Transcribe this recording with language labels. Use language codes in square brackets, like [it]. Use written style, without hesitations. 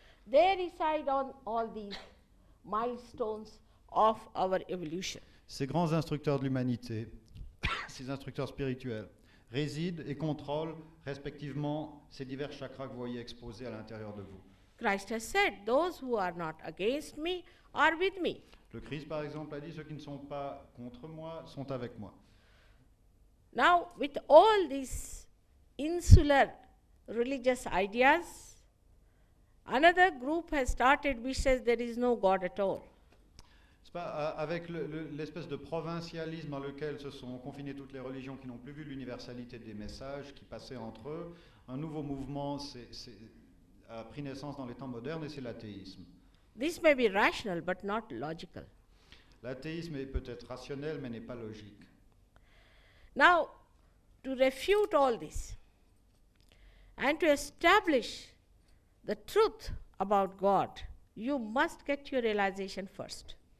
[en] They reside on all these milestones of our evolution. [fr] Ces grands instructeurs de l'humanité, ces instructeurs spirituels, résident et contrôlent respectivement ces divers chakras que vous voyez exposés à l'intérieur de vous. [en] Christ has said, those who are not against me are with me. [fr] Le Christ, par exemple, a dit, ceux qui ne sont pas contre moi sont avec moi. [en] Now, with all these insular religious ideas, another group has started which says there is no God at all. [fr] C'est pas, avec l'espèce de provincialisme dans lequel se sont confinées toutes les religions qui n'ont plus vu l'universalité des messages qui passaient entre eux, un nouveau mouvement a pris naissance dans les temps modernes et c'est l'athéisme. [en] This may be rational but not logical. [fr] L'athéisme est peut-être rationnel mais n'est pas logique. [en] Now, to refute all this and to establish the truth about God, you must get your realization first.